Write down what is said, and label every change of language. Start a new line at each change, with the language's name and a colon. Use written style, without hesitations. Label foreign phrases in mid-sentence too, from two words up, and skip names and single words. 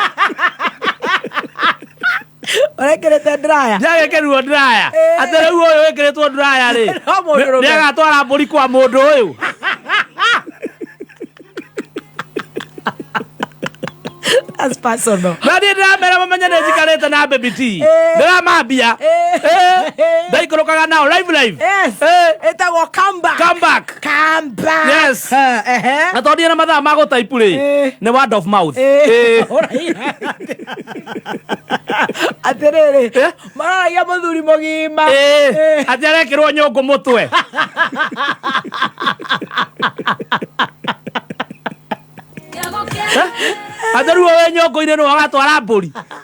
Kikuyu: Ũrekĩrĩte ndiraya? Ndagĩkĩrirwo ndiraya. Atĩ rĩu ũyũ wĩkĩrĩtwo ndiraya rĩ. Nĩagatwara mbũri kwa mũndũ ũyũ.
English: That's personal.
Kikuyu: Na niĩ ndĩramera mamenye nĩ njikarĩte na BabyT. Ndĩramambia. Ndaikũrũkaga nao live.
English: Yes.
Kikuyu: Ĩtagwo
English: come back. Come back. Come back. Yes.
Kikuyu: Na tondũ na mathaa ma gũtaipu rĩ.
English: Nĩ word of mouth.
Kikuyu: Atĩrĩrĩ. Maroragia mũthuri mũgima. Atĩ arekĩrwo nyũngũ mũtwe. Atĩrĩu we nyũngũ-inĩ nĩ wagatwara mbũri.